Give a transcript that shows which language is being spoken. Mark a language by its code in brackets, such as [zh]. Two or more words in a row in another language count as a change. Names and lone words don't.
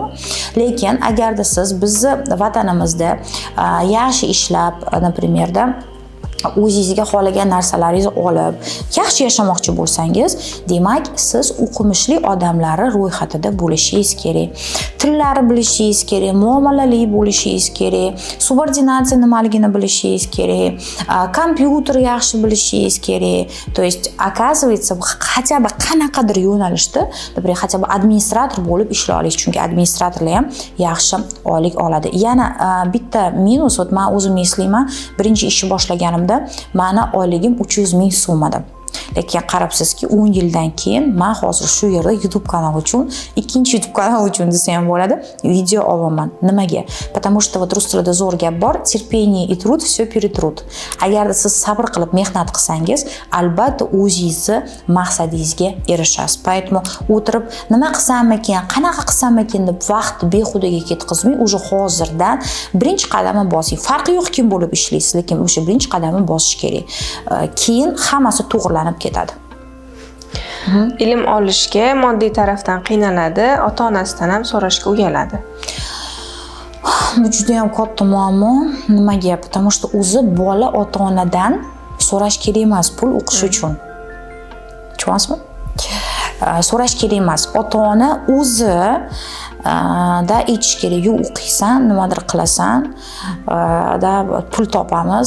[uz] Lekin agarda siz bizni vatanimizda yaxshi ishlab, например, o'zingizga xohlagan narsalaringizni olib, yaxshi yashamoqchi bo'lsangiz, demak, siz o'qimishli odamlar ro'yxatida bo'lishingiz kerak. Tillari bilishingiz kerak, muomalali bo'lishingiz kerak, subordinatsiya nimaligini bilishingiz kerak, kompyuter yaxshi bilishingiz kerak. [ru] То есть, оказывается, хотя бы [uz] qanaqadir yo'nalishda, например, хотя бы administrator bo'lib ishla olasiz, chunki administratorlar ham yaxshi oylik oladi. Yana bitta minus, men o'zim eslayman, birinchi ishni boshlaganimda meni oyligim 300 ming so'm edi. Lekin qarabsizki, 10 yildan keyin men hozir shu yerda YouTube kanal uchun, ikkinchi YouTube kanal uchun desa ham bo'ladi, video olaman. Nimaga? [ru] Потому что [uz] rus tilida zo'r gap bor, [ru] терпение и труд все перетрут. [uz] Agarda siz sabr qilib mehnat qilsangiz, albatta o'zingizni maqsadingizga erishasiz. Поэтому o'tirib, nima qilsam-ekan, qanaqa qilsam-ekan deb vaqtni behudaga ketkazmay, o'sha hozirdan birinchi qadamni bosing. Farqi yo'q kim bo'lib ishlaysiz, lekin o'sha birinchi qadamni bosish kerak. Keyin hammasi to'g'rilanib ketadi. Ilm olishga moddiy tarafdan qiynaladi, ota-onasidan ham so'rashga uyaladi. Bu juda ham katta muammo. Nimaga? [ru] Потому что [uz] o'zi bola ota-onadan so'rash kerak emas pul o'qish uchun. Tushunyapsizmi? So'rash kerak emas. Ota-ona o'zi da aytish kerak, "Yo'q, o'qiysan, nimadir qilasan, da pul topamiz."